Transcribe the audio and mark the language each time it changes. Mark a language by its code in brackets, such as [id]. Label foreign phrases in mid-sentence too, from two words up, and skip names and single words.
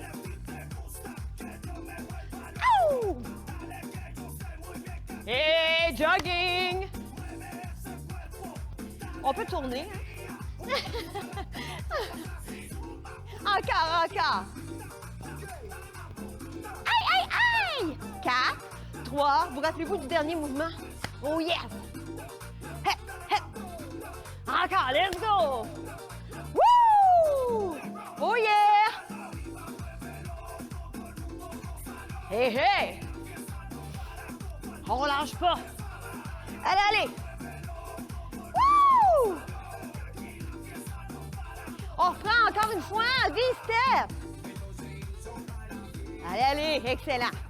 [fr] Oh! Et jogging! On peut tourner. Hein? Encore. 3. Vous rappelez-vous du dernier mouvement? [en] Oh yes! Hep, hep. [fr] Encore, [en] let's go! Woo! Oh yeah! Hey, hey! [fr] On lâche pas. Allez, allez! Woo! On reprend encore une fois. V-step. Allez, allez, excellent.